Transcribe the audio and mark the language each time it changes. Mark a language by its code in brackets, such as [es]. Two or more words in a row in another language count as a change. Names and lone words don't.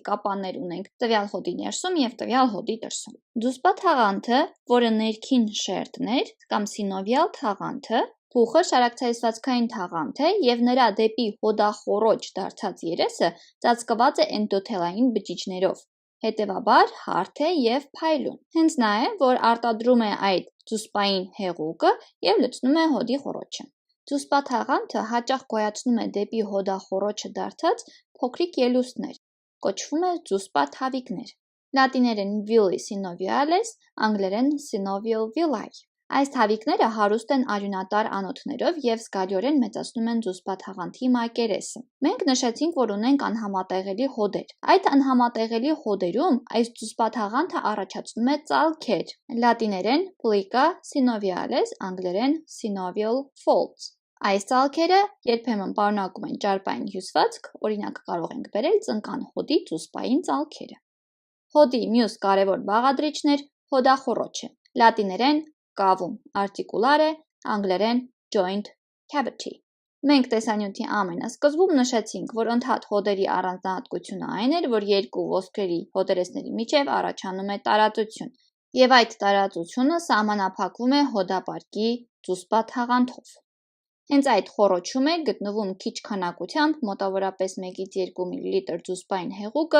[hy] կապաններ ունենք տվյալ հոդի ներսում և տվյալ հոդի դրսում։ Դուսպա թաղանթը, որը ներքին շերտն էր, կամ սինովիալ թաղանթը, փուխը շարակցահյուսվածքային թաղանթ է և նրա դեպի հոդախոռոչ դարձած երեսը ծածկված է էնդոթելային բջիջներով, հետևաբար հարթ է և փայլուն։ Հենց նա է, որ արտադրում է այդ դուսպային հեղուկը և լցնում է հոդի խոռոչը։ Դուսպա թաղանթը հաճախ գոյացնում է դեպի հոդախոռոչը դարձած փոքրիկ ելուստներ, կոչվում է դուսպա թավիկներ, լատիներեն [la] villi synoviales, [hy] անգլերեն [en] synovial villi։ [hy] Այս թավիկները հարուստ են արյունատար անոթներով և զգալիորեն մեծացնում են դուսպա թաղանթի մակերեսը։ Մենք նշեցինք, որ ունենք անհամատեղելի հոդեր։ Այդ անհամատեղելի հոդերում այս դուսպա թաղանթը առաջացնում է ծալքեր, լատիներեն [la] plica synoviales, [hy] անգլերեն [en] synovial folds։ [hy] Այս ծալքերը երբեմն պարունակում են ճարպային հյուսվածք, օրինակ կարող ենք բերել ծնկան հոդի դուսպային ծալքերը։ Հոդի մյուս կարևոր բաղադրիչն էր հոդախոռոչը, լատիներեն [la] cavum articulare, [hy] անգլերեն [en] joint cavity։ [hy] Մենք տեսանյութի ամենասկզբում նշեցինք, որ ընդհատ հոդերի առանձնահատկությունը այն էր, որ երկու ոսկրերի հոդերեսների միջև առաջանում է տարածություն, և այդ տարածությունը սահմանափակվում է հոդապարկի դուսպա թաղանթով։ Հենց այդ խոռոչում է գտնվում քիչ քանակությամբ, մոտավորապես 1-ից 2 մլ դուսպային հեղուկը,